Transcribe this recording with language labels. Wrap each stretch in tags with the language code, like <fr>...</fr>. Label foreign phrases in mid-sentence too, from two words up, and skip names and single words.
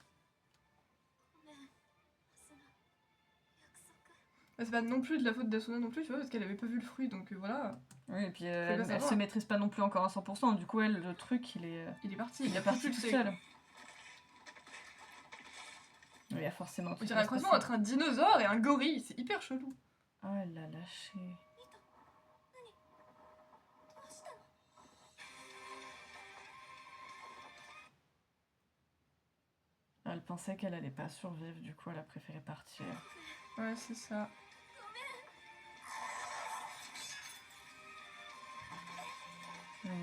<fr>C'est pas non plus de la faute d'Asuna non plus, tu vois, parce qu'elle avait pas vu le fruit, donc voilà. Oui, et puis Faut elle, pas elle savoir. se maîtrise pas non plus encore à 100%. Du coup, elle, le truc, il est Il est parti, il est a parti plus tout de seul. il y a forcément un On truc dirait un qui va se croisement passer. entre un dinosaure et un gorille, c'est hyper chelou. Oh, elle l'a lâché.</fr> <ja>どうしたの？</ja> <fr>Elle pensait qu'elle allait pas survivre, du coup elle a préféré partir. Ouais, c'est ça.</fr> <ja>ごめん。</ja>